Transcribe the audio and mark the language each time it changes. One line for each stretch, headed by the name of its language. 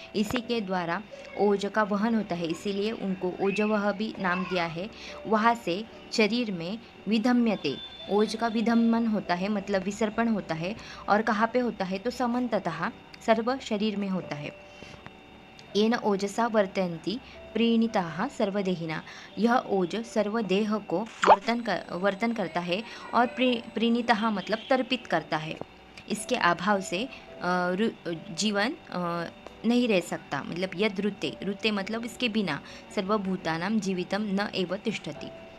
Hindi: इसी के द्वारा ओज का वहन होता है, इसीलिए उनको ओजवह भी नाम दिया है. वहाँ से शरीर में विधम्यते, ओज का विधमन होता है मतलब विसर्पण होता है. और कहाँ पे होता है तो समन्ततः सर्व शरीर में होता है.
Sanskrit: येन ओजसा वर्तन्ति प्रीणिताः सर्वदेहिना.
Hindi: यह ओज सर्वदेह को वर्तन करता है, और प्रीणिताः मतलब तर्पित करता है. इसके अभाव से जीवन नहीं रह सकता. मतलब यद रुते मतलब इसके बिना
Sanskrit: सर्वभूतानां जीवितम न एव तिष्ठति.